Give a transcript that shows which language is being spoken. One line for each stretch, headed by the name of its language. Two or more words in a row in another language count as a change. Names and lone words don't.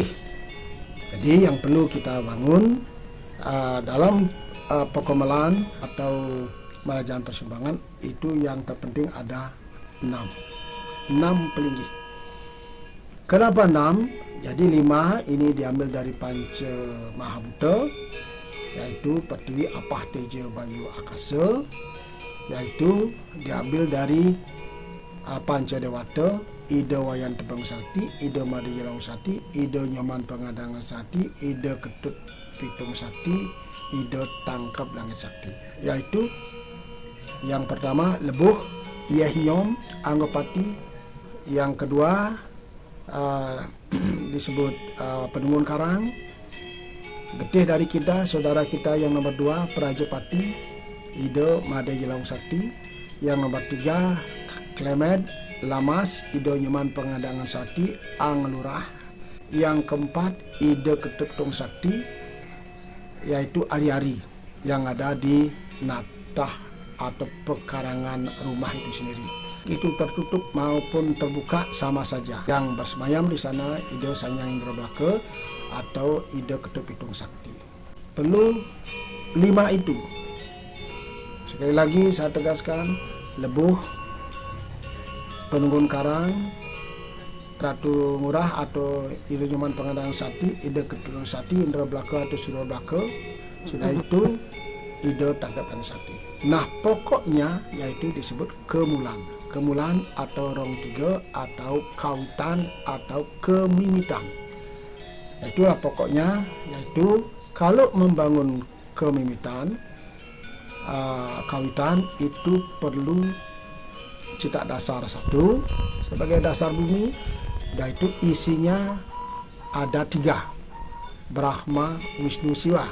Indonesian: Jadi yang perlu kita bangun dalam Pekomalan atau Merajaan Persimpangan itu yang terpenting ada 6 pelinggih. Kenapa 6? Jadi 5 ini diambil dari Panca Mahabhuta, yaitu Pertiwi, Apah, Teja, Bayu, Akasa, yaitu diambil dari Panca Dewata, Ida Wayan Tebang Sakti, Ida Mada Jelang Sakti, Ida Nyoman Pengadangan Sakti, Ida Ketut Pitung Sakti, Ida Tangkap Langit Sakti. Yaitu yang pertama Lebuh, Iyeh Nyom, Anggapati. Yang kedua disebut Penunggun Karang. Getih dari kita, saudara kita yang nomor 2 Prajapati, Ida Mada Jelang Sakti. Yang nomor 3 Klemed, Lamas, Ida Nyoman Pengadangan Sakti, Anglurah. Yang keempat Ida Ketut Tung Sakti, yaitu Ari-Ari yang ada di natah atau pekarangan rumah itu sendiri. Itu tertutup maupun terbuka sama saja. Yang bersemayam di sana Ida Sanyang Indra Blaka atau Ida Ketut Pitung Sakti. Perlu 5 itu Sekali lagi saya tegaskan, Lebuh, Penunggun Karang, Ratu Ngurah atau Ida Nyoman Pangadang Sakti, Ida Keturunan Sakti, Indra Belaka atau Suro Belaka. Sudah itu Ida Tangkapan Sakti. Nah, pokoknya yaitu disebut kemulan. Kemulan atau rong tiga atau kawitan atau kemimitan. Itulah pokoknya, yaitu kalau membangun kemimitan, kawitan itu perlu cita dasar satu sebagai dasar bumi, yaitu isinya ada 3, Brahma, Wisnu, Siwa.